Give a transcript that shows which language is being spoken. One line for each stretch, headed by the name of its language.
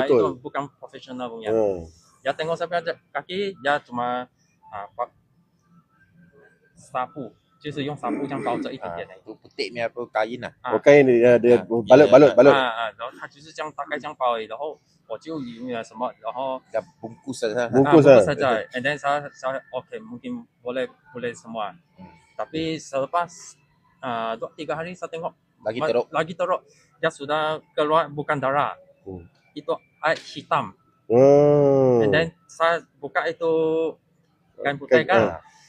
Malay: itu bukan profesional punya. Dia tengok saya punya kaki, dia cuma sapu，
Chinese: 就是用sapu这样包着一点点的。
Malay: itu putih punya apa kain lah. kain dia balut.
Chinese: 然后他就是这样大概这样包而已，然后我就以为什么，然后
Malay: Dah bungkus saja. Bungkus saja.
English: And then
Malay: saya okay, mungkin boleh semua. Tapi selepas 2-3 hari saya tengok lagi teruk. Dia sudah keluar bukan darah. Itu air hitam.
English: And then
Malay: saya buka itu kain putih kan.